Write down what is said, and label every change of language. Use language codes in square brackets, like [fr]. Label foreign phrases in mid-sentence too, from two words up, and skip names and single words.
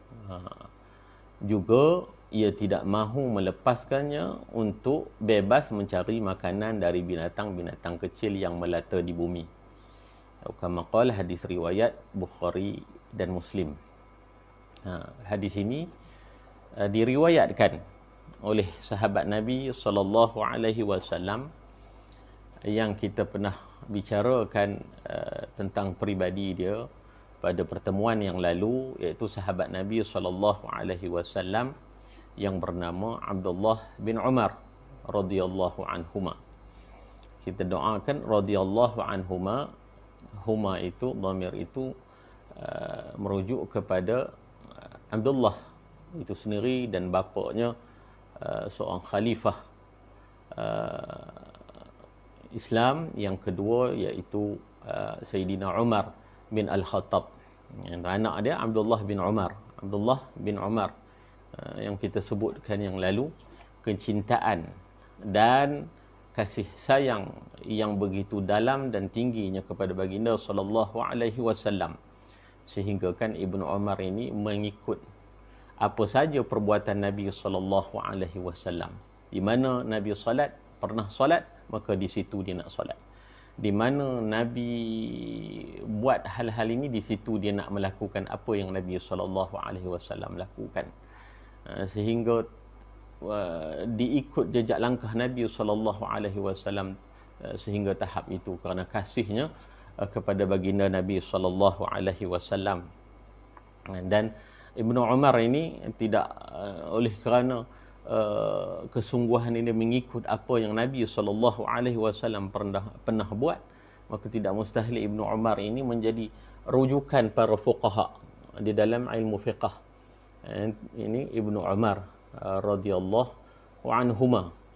[ms] Juga ia tidak mahu melepaskannya untuk bebas mencari makanan dari binatang-binatang kecil yang melata di bumi. [ar] كما قال, [ms] hadis riwayat Bukhari dan Muslim. Hadis ini diriwayatkan oleh sahabat Nabi [ar] صلى الله عليه وسلم [ms] yang kita pernah bicarakan tentang peribadi dia pada pertemuan yang lalu, iaitu sahabat Nabi [ar] صلى الله عليه وسلم [ms] yang bernama Abdullah bin Umar [ar] رضي الله عنهما. [ms] Kita doakan [ar] رضي الله عنهما, [ms] huma itu dhamir itu merujuk kepada Abdullah itu sendiri dan bapaknya seorang khalifah Islam yang kedua, iaitu Sayyidina Umar bin Al-Khattab. Anak dia Abdullah bin Umar. Abdullah bin Umar yang kita sebutkan yang lalu, kecintaan dan kasih sayang yang begitu dalam dan tingginya kepada baginda [ar] صلى الله عليه وسلم, [ms] sehingga kan Ibnu Umar ini mengikut apa saja perbuatan Nabi [ar] صلى الله عليه وسلم. [ms] Di mana Nabi pernah solat, maka di situ dia nak solat. Di mana Nabi buat hal-hal ini, di situ dia nak melakukan apa yang Nabi [ar] صلى الله عليه وسلم [ms] lakukan. Sehingga diikut jejak langkah Nabi [ar] صلى الله عليه وسلم [ms] sehingga tahap itu kerana kasihnya kepada baginda Nabi [ar] صلى الله عليه وسلم. [ms] Dan Ibnu Umar ini tidak oleh kerana kesungguhan ini mengikut apa yang Nabi SAW pernah buat, maka tidak mustahil Ibnu Umar ini menjadi rujukan para fuqaha di dalam ilmu fiqh. Ini Ibnu Umar [ar] رضي الله عنهما.